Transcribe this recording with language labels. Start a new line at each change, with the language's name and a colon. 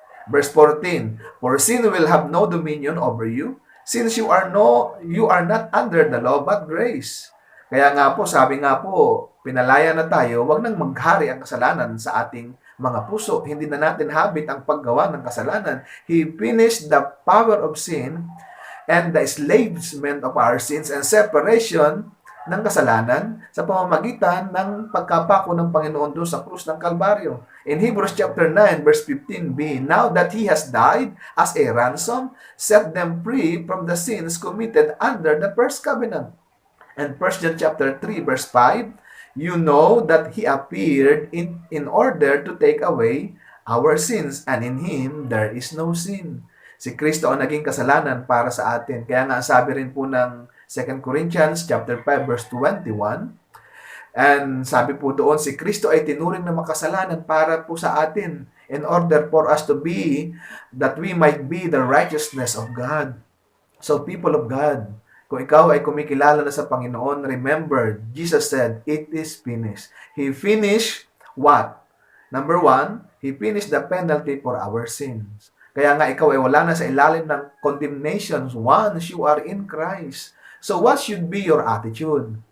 English: Verse 14, for sin will have no dominion over you, since you are not under the law but grace.
Filipino: Kaya nga po, sabi nga po, pinalaya na tayo, wag nang maghari ang kasalanan sa ating mga puso. Hindi na natin habit ang paggawa ng kasalanan.
English: He finished the power of sin and the enslavement of our sins and separation
Filipino: ng kasalanan sa pamamagitan ng pagkapako ng Panginoon doon sa krus ng Kalbaryo.
English: In Hebrews chapter 9, verse 15b, now that He has died as a ransom, set them free from the sins committed under the first covenant. And 1 John chapter 3, verse 5, you know that He appeared in order to take away our sins, and in Him there is no sin.
Filipino: Si Kristo ang naging kasalanan para sa atin. Kaya nga sabi rin po ng 2 Corinthians chapter 5 verse 21. And sabi po doon, si Kristo ay tinuring na makasalanan para po sa atin
English: in order for us to be, that we might be the righteousness of God. So people of God,
Filipino: kung ikaw ay kumikilala na sa Panginoon,
English: remember, Jesus said, it is finished. He finished what? Number 1, He finished the penalty for our sins.
Filipino: Kaya nga ikaw ay wala na sa ilalim ng condemnation
English: once you are in Christ. So what should be your attitude?